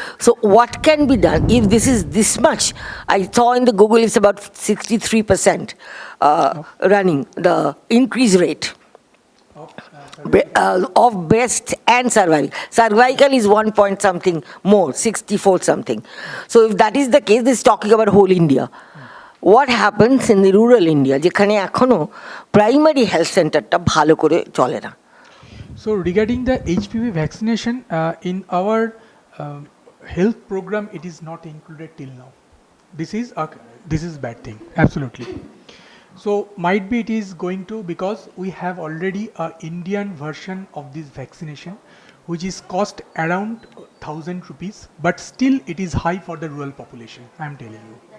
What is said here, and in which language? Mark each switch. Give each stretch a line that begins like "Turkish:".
English: So what can be done if this is this much? I saw in the Google it's about 63% running the increase rate of breast and cervical. Cervical is 1 point something more, 64 something. So if that is the case, this is talking about whole India. What happens in the rural India,
Bangla: যেখানে এখনো primary health সেন্টারটা ভালো করে চলে না?
English: So regarding the HPV vaccination, in our health program, it is not included till now. This is bad thing, absolutely. So might be it is going to, because we have already a Indian version of this vaccination, which is cost around 1,000 rupees, but still it is high for the rural population, I am telling you.